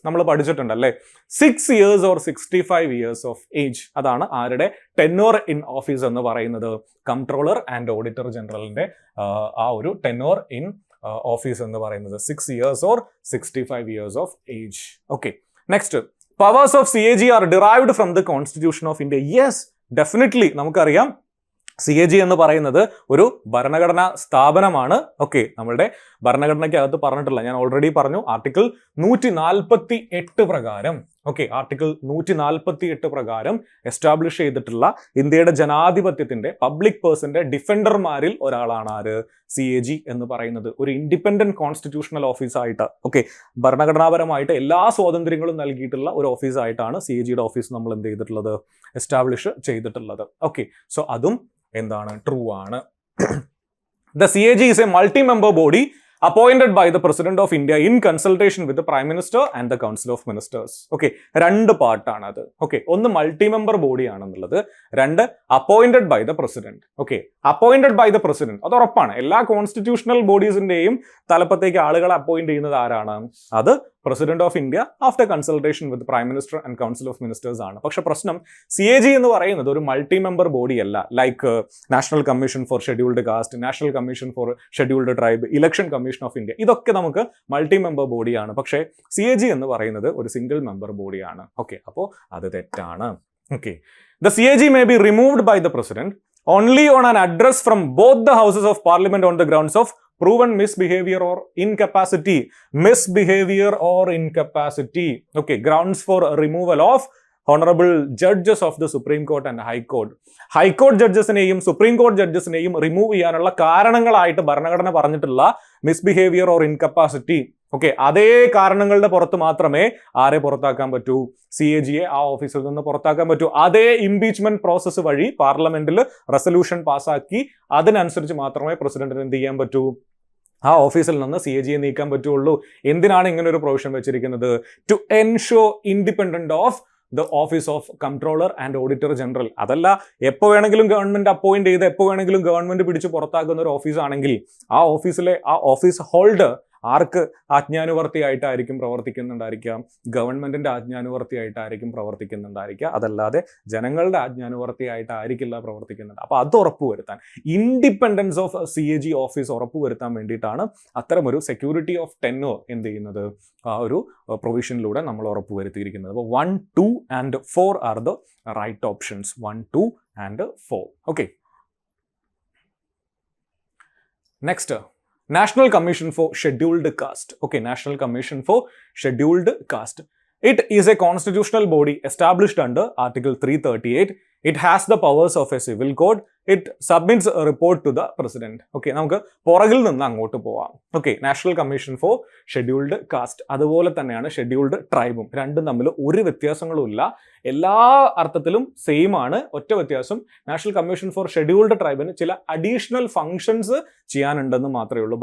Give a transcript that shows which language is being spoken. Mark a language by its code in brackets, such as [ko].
[ml] നമ്മൾ പഠിച്ചിട്ടുണ്ടല്ലേ, [en] 6 years or 65 years of age, [ml] അതാണ് ആരുടെ ടെന്യൂർ ഇൻ ഓഫീസ് എന്ന് പറയുന്നത്. കൺട്രോളർ ആൻഡ് ഓഡിറ്റർ ജനറലിന്റെ ആ ഒരു ടെന്യൂർ ഇൻ ഓഫീസ് എന്ന് പറയുന്നത് [en] 6 years or 65 years of age. Okay, next, powers of CAG are derived from the Constitution of India. Yes, definitely. [ml] നമുക്കറിയാം CAG എന്ന് പറയുന്നത് ഒരു ഭരണഘടനാ സ്ഥാപനമാണ്. ഓക്കെ, നമ്മളുടെ ഭരണഘടനയ്ക്കകത്ത് പറഞ്ഞിട്ടില്ല, ഞാൻ ഓൾറെഡി പറഞ്ഞു, ആർട്ടിക്കിൾ 148 പ്രകാരം, ഓക്കെ, ആർട്ടിക്കിൾ 148 പ്രകാരം എസ്റ്റാബ്ലിഷ് ചെയ്തിട്ടുള്ള ഇന്ത്യയുടെ ജനാധിപത്യത്തിന്റെ പബ്ലിക് പേഴ്സന്റെ ഡിഫൻഡർമാരിൽ ഒരാളാണ് ആര്, CAG എന്ന് പറയുന്നത്. ഒരു ഇൻഡിപെൻഡന്റ് കോൺസ്റ്റിറ്റ്യൂഷണൽ ഓഫീസായിട്ട്, ഓക്കെ, ഭരണഘടനാപരമായിട്ട് എല്ലാ സ്വാതന്ത്ര്യങ്ങളും നൽകിയിട്ടുള്ള ഒരു ഓഫീസായിട്ടാണ് CAGയുടെ ഓഫീസ് നമ്മൾ എന്ത് ചെയ്തിട്ടുള്ളത്, എസ്റ്റാബ്ലിഷ് ചെയ്തിട്ടുള്ളത്. ഓക്കെ, സോ അതും എന്താണ്, ട്രൂ ആണ്. [en] The CAG is a multi-member body appointed by the President of India in consultation with the Prime Minister and the Council of Ministers. [ml] Okay, 2 പാർട്ടാണ് അത്. ഓക്കെ, ഒന്ന് മൾട്ടി മെമ്പർ ബോഡി ആണെന്നുള്ളത്, 2 [en] Appointed by the president. [ml] Okay, appointed by the president അത് ഉറപ്പാണ്. എല്ലാ constitutional ബോഡീസിന്റെയും തലപ്പത്തേക്ക് ആളുകളെ appoint ചെയ്യുന്നത് ആരാണ്, അത് [en] president of India after consultation with prime minister and council of ministers [ml] ആണ്. പക്ഷെ പ്രശ്നം, CAG എന്ന് പറയുന്നത് ഒരു മൾട്ടി മെമ്പർ ബോഡി അല്ല. Like national commission for scheduled caste, national commission for scheduled tribe, election commission of India, ഇതൊക്കെ നമുക്ക് multi member ബോഡിയാണ്. പക്ഷേ CAG എന്ന് പറയുന്നത് ഒരു സിംഗിൾ മെമ്പർ ബോഡിയാണ്. ഓക്കെ, അപ്പോൾ അത് തെറ്റാണ്. [en] Okay, the CAG may be removed by the president only on an address from both the houses of parliament on the grounds of proven misbehavior or incapacity. Misbehavior or incapacity. Okay, grounds for removal of honorable judges of the Supreme Court and High Court. [ml] High Court ജഡ്ജസിനെയും supreme court ജഡ്ജസിനെയും remove ചെയ്യാനുള്ള കാരണങ്ങളായിട്ട് ഭരണഘടന പറഞ്ഞിട്ടുള്ള misbehaviour or incapacity, okay, അതേ കാരണങ്ങളുടെ പുറത്ത് മാത്രമേ ആരെ പുറത്താക്കാൻ പറ്റൂ, CAGയെ ആ ഓഫീസിൽ നിന്ന് പുറത്താക്കാൻ പറ്റൂ. അതേ ഇംപീച്ച്മെന്റ് പ്രോസസ്സ് വഴി പാർലമെന്റിൽ റെസൊല്യൂഷൻ പാസ്സാക്കി അതിനനുസരിച്ച് മാത്രമേ പ്രസിഡന്റിന് എന്ത് ചെയ്യാൻ പറ്റൂ, ആ ഓഫീസിൽ നിന്ന് CAGയെ നീക്കാൻ പറ്റുള്ളൂ. എന്തിനാണ് ഇങ്ങനെ ഒരു പ്രൊവിഷൻ വെച്ചിരിക്കുന്നത്? [en] To ensure independent of the office of controller and auditor general. [ml] അതല്ല, എപ്പോൾ വേണമെങ്കിലും ഗവൺമെന്റ് അപ്പോയിന്റ് ചെയ്ത് എപ്പോൾ വേണമെങ്കിലും ഗവൺമെന്റ് പിടിച്ച് പുറത്താക്കുന്ന ഒരു ഓഫീസാണെങ്കിൽ ആ ഓഫീസിലെ ആ ഓഫീസ് ഹോൾഡർ ആർക്ക് ആജ്ഞാനുവർത്തിയായിട്ടായിരിക്കും പ്രവർത്തിക്കുന്നുണ്ടായിരിക്കുക, ഗവൺമെന്റിന്റെ ആജ്ഞാനുവർത്തിയായിട്ടായിരിക്കും പ്രവർത്തിക്കുന്നുണ്ടായിരിക്കുക, അതല്ലാതെ ജനങ്ങളുടെ ആജ്ഞാനുവർത്തിയായിട്ടായിരിക്കില്ല പ്രവർത്തിക്കുന്നുണ്ട്. അപ്പോൾ അത് ഉറപ്പുവരുത്താൻ, ഇൻഡിപെൻഡൻസ് ഓഫ് CAG ഓഫീസ് ഉറപ്പുവരുത്താൻ വേണ്ടിയിട്ടാണ് അത്തരമൊരു സെക്യൂരിറ്റി ഓഫ് ടെന്യൂർ എന്ത് ചെയ്യുന്നത്, ആ ഒരു പ്രൊവിഷനിലൂടെ നമ്മൾ ഉറപ്പുവരുത്തിയിരിക്കുന്നത്. [en] അപ്പോൾ 1, 2 and 4 are the right options. 1, 2 and 4. Okay, next, National Commission for Scheduled Caste. Okay, National Commission for Scheduled Caste. It is a constitutional body established under Article 338. It has the powers of a civil code. It submits a report to the president. [ml] Okay, നമുക്ക് പുറകിൽ നിന്ന് അങ്ങോട്ട് പോവാം. Okay, national commission for scheduled caste, അതുപോലെ തന്നെയാണ് scheduled ട്രൈബും. രണ്ടും തമ്മിൽ ഒരു വ്യത്യാസങ്ങളും ഇല്ല, എല്ലാ അർത്ഥത്തിലും സെയിം ആണ്. ഒറ്റ വ്യത്യാസം, നാഷണൽ കമ്മീഷൻ ഫോർ ഷെഡ്യൂൾഡ് ട്രൈബിന് ചില അഡീഷണൽ ഫങ്ഷൻസ് ചെയ്യാനുണ്ടെന്ന് മാത്രമേ ഉള്ളൂ.